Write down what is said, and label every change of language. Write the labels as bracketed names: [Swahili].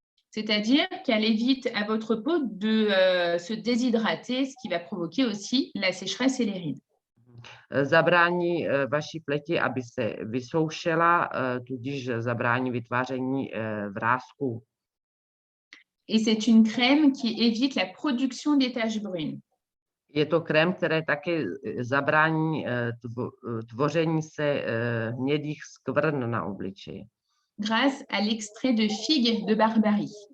[French] C'est-à-dire qu'elle évite à votre peau de se déshydrater, ce qui va provoquer aussi la sécheresse et les rides. [Czech] Zabrání vaší pleti, aby se vysoušela, tudíž zabrání vytváření vrásků. [French] Et c'est une crème qui évite la production des taches brunes. [Czech] Je to krém, který také zabrání tvoření se hnědých skvrn na obličeji. [French] Grâce à l'extrait de figue de Barbarie.